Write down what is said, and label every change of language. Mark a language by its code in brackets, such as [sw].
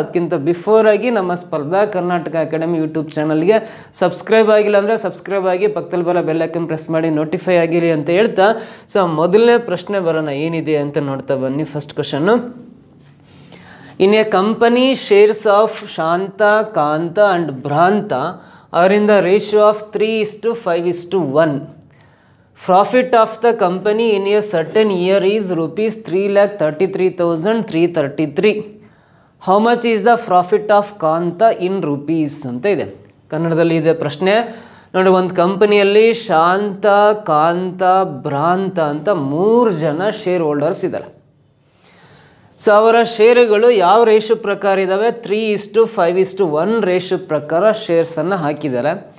[kn] ಅದಕ್ಕಿಂತ ಬಿಫೋರಾಗಿ ನಮ್ಮ ಸ್ಪರ್ಧಾ ಕರ್ನಾಟಕ ಅಕಾಡೆಮಿ ಯೂಟ್ಯೂಬ್ ಚಾನಲ್ಗೆ ಸಬ್ಸ್ಕ್ರೈಬ್ ಆಗಿಲ್ಲ ಅಂದರೆ ಸಬ್ಸ್ಕ್ರೈಬ್ ಆಗಿ, ಪಕ್ಕದಲ್ಲಿ ಬರೋ ಬೆಲ್ ಐಕನ್ ಪ್ರೆಸ್ ಮಾಡಿ ನೋಟಿಫೈ ಆಗಿರಿ ಅಂತ ಹೇಳ್ತಾ, ಸೊ ಮೊದಲನೇ ಪ್ರಶ್ನೆ ಬರೋಣ ಏನಿದೆ ಅಂತ ನೋಡ್ತಾ ಬನ್ನಿ. [en] First question: in a company shares of Shanta, Kanta and Bhranta are in the ratio of 3:5:1. Profit of the company in a certain year is rupees 3,33,333. How much is the profit of Kanta in rupees [kn] ಅಂತ ಇದೆ. ಕನ್ನಡದಲ್ಲಿ ಇದೆ ಪ್ರಶ್ನೆ. ನೋಡಿ, ಒಂದು ಕಂಪನಿಯಲ್ಲಿ ಶಾಂತ, ಕಾಂತ, ಭ್ರಾಂತ ಅಂತ 3 ಜನ ಶೇರ್ ಹೋಲ್ಡರ್ಸ್ ಇದ್ದಾರೆ. ಸೊ ಅವರ ಷೇರುಗಳು ಯಾವ ರೇಷು ಪ್ರಕಾರ ಇದ್ದಾವೆ? 3:5:1 ರೇಷು ಪ್ರಕಾರ ಶೇರ್ಸನ್ನು ಹಾಕಿದ್ದಾರೆ.